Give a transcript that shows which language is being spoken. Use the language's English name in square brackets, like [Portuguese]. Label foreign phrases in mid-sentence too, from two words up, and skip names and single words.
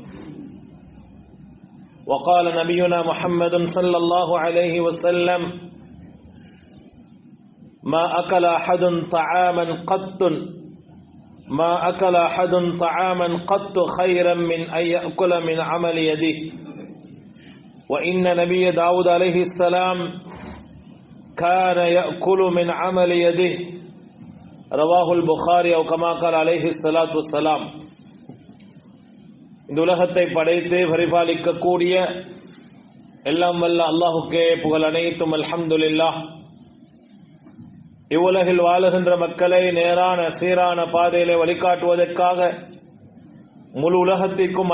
[Arabic] وقال نبينا محمد صلى الله عليه وسلم: ما أكل أحد طعاما قط خيرا من أن يأكل من عمل يده. وإن نبي داود عليه السلام كان يأكل من عمل يده. رواه البخاري أو كما قال عليه الصلاة والسلام. [Tamil] இந்த உலகத்தை படைத்து பரிபாலிக்கக்கூடிய எல்லாம் வல்ல அல்லாஹுக்கே புகழ் அனைத்தும். அல்ஹம்துலில்லாஹ். இவ்வுலகில் வாழுகின்ற மக்களை நேரான சீரான பாதையிலே வழிகாட்டுவதற்காக முழு உலகத்திற்கும்